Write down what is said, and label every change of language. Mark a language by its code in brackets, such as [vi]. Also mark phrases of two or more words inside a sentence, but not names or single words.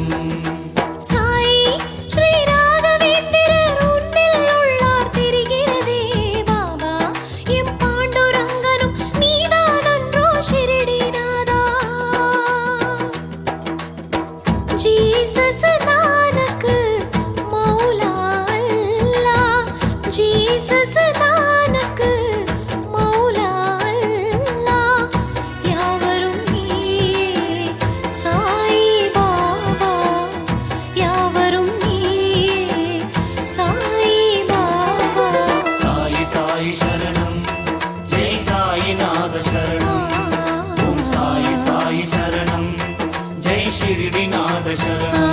[ta] साई श्री राघवेंद्रர் உன்னில் உள்ளார் தெரிகிறதே பாபா எம் பாண்டுரங்கனும் நீதானன்றோ ஷிரடிநாதா ஜீசஸ் நானக் மௌலா அல்லாஹ் ஜீசஸ் நானக் மௌலா அல்லாஹ் யாவரும் நீயே சாய் பாபா யாவரும் நீயே சாய் பாபா [sa] साई साई शरणं जय साईनाथ शरणं ओम साई साई शरणं जय शिरडीनाथ शरणं